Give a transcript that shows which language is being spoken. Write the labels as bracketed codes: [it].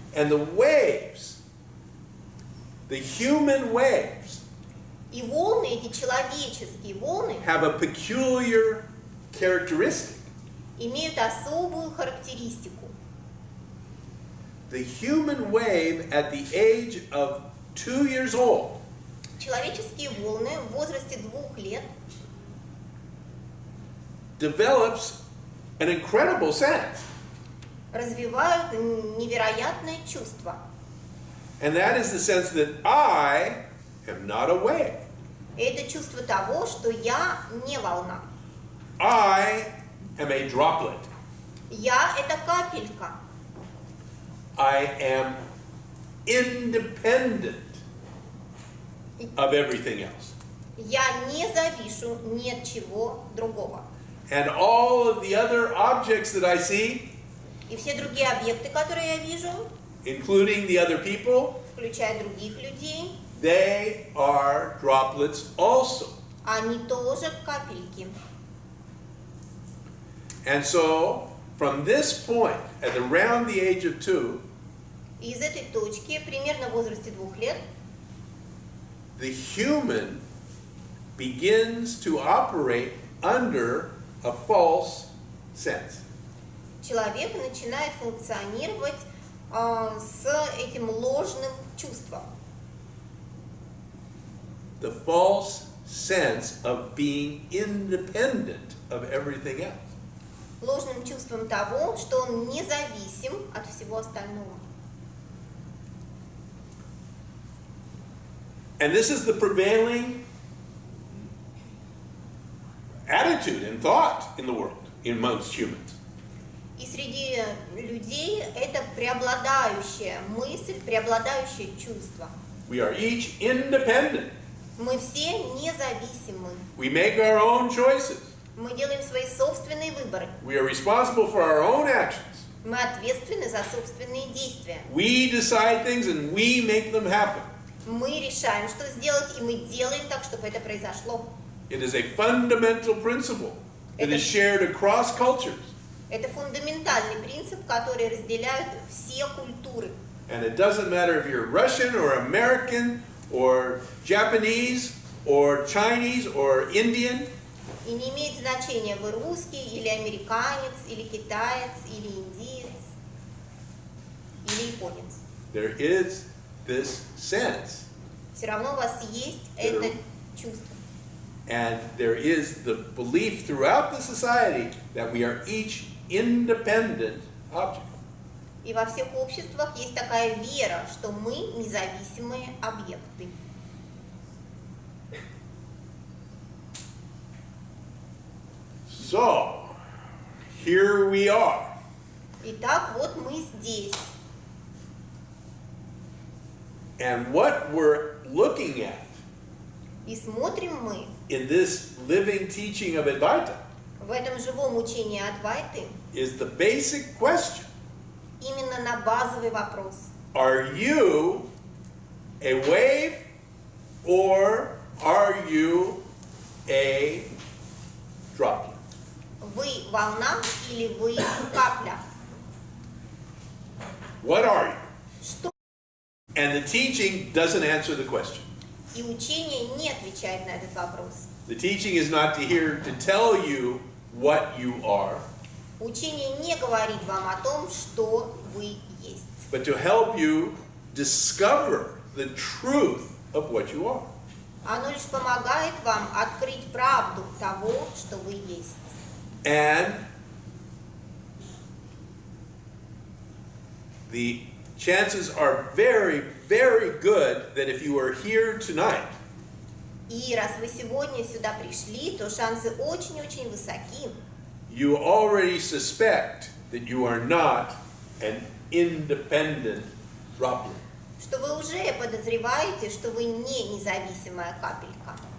[en] and the waves, the human waves, [ru] и волны, эти человеческие волны, [en] have a peculiar characteristic. [ru] имеют особую характеристику. [en] The human wave at the age of 2 years old [ru] Человеческие волны в возрасте 2 лет [en] develops an incredible sense. [ru] развивают невероятное чувство. [en] And that is the sense that I am not a wave. [ru] И это чувство того, что я не волна. [en] I am a droplet. [ru] Я — это капелька. [en] I am independent of everything else. [ru] Я не завишу ни от чего другого. [en] And all of the other objects that I see, [ru] И все другие объекты, которые я вижу, [en] including the other people, [ru] включая других людей, [en] they are droplets also. [ru] они тоже капельки. [en] And so, from this point, at around the age of 2, [ru] И из этой точки, примерно в возрасте 2 лет, [en] the human begins to operate under a false sense. [ru] человек начинает функционировать с этим ложным чувством. [en] The false sense of being independent of everything else. [ru] Ложным чувством того, что он независим от всего остального. [en] And this is the prevailing attitude and thought in the world, amongst humans. [ru] И среди людей это преобладающая мысль, преобладающее чувство. [en] We are each independent. [ru] Мы все независимы. [en] We make our own choices. [ru] Мы делаем свои собственные выборы. [en] We are responsible for our own actions. [ru] Мы ответственны за собственные действия. [en] We decide things and we make them happen. [ru] Мы решаем, что сделать, и мы делаем так, чтобы это произошло. [en] It is a fundamental principle that is shared across cultures. [ru] Это фундаментальный принцип, который разделяют все культуры. [en] And it doesn't matter if you're Russian or American or Japanese or Chinese or Indian. [ru] И не имеет значения, вы русский, или американец, или китаец, или индиец, или японец. [en] There is this sense. [ru] Все равно у вас есть это чувство. [en] And there is the belief throughout the society that we are each independent objects. [ru] И во всех обществах есть такая вера, что мы независимые объекты. [en] So, here we are. [ru] Итак, вот мы здесь. [en] And what we're looking at [ru] И смотрим мы [en] in this living teaching of Advaita [ru] в этом живом учении Адвайты [en] is the basic question. [ru] именно на базовый вопрос. [en] Are you a wave or are you a droplet? [ru] Вы волна или вы капля? [en] What are you? [ru] Что? [en] And the teaching doesn't answer the question. [ru] И учение не отвечает на этот вопрос. [en] The teaching is not here to tell you what you are, [ru] Учение не говорит вам о том, что вы есть, [en] but to help you discover the truth of what you are. [ru] оно лишь помогает вам открыть правду того, что вы есть. [en] And the chances are very, very good that if you are here tonight, [ru] И раз вы сегодня сюда пришли, то шансы очень-очень высоки, [en] you already suspect that you are not an independent droplet. [ru] что вы уже подозреваете, что вы не независимая капелька.